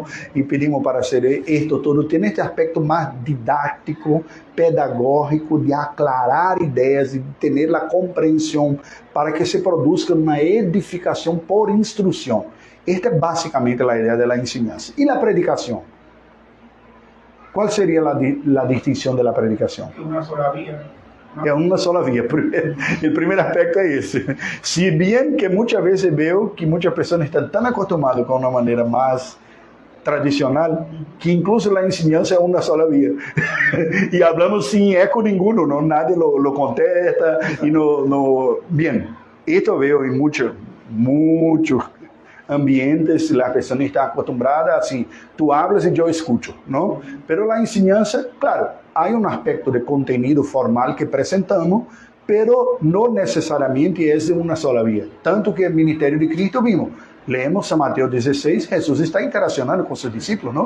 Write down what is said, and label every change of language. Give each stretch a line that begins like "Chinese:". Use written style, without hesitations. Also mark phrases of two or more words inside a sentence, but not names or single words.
Spanish: Y pedimos para hacer esto todo. Tiene este aspecto más didáctico, pedagógico, de aclarar ideas y tener la comprensión para que se produzca una edificación por instrucción. Esta es básicamente la idea de la enseñanza. ¿Y la predicación? ¿Cuál sería la distinción de la predicación? Una sola vía.
Portuguese: É uma sola via. O primeiro aspecto é esse. Se bem que muitas vezes veo que muitas pessoas estão tão acostumadas com uma maneira mais tradicional que incluso a ensinança é uma sola via. E falamos sem eco nenhum, não,
Spanish: nadie lo contesta.
Portuguese: E Bem, isto veo em muitos ambientes,
Spanish: las personas están acostumbradas así, tú hablas y yo escucho, ¿no? Pero la enseñanza, claro, hay un aspecto de contenido formal que presentamos, pero no necesariamente es de una sola vía. Tanto que el ministerio de Cristo vimos, leemos San Mateo 16, Jesús está interaccionando con sus discípulos, ¿no?